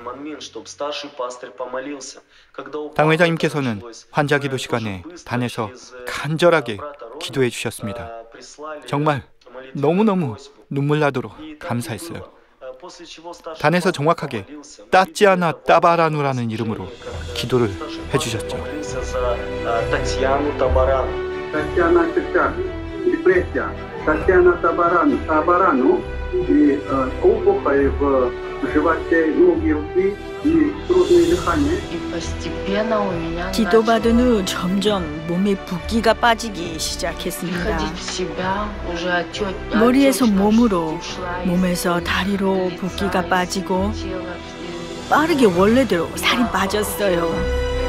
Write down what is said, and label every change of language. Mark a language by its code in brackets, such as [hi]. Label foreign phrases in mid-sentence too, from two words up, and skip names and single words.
[ko] 당 회장님께서는 환자 기도 시간에 단에서 간절하게 기도해 주셨습니다. 정말 너무너무 눈물 나도록 감사했어요. 단에서 정확하게 따찌아나 따바라누라는 이름으로 기도를 해주셨죠. [ru] Татьяна Табарану и опухоль в животе, ноги, руки и трудное дыхание. [ko] 기도받은 후 점점 몸에 붓기가 빠지기 시작했습니다. 머리에서 몸으로, 몸에서 다리로 붓기가 빠지고 빠르게 원래대로 살이 빠졌어요.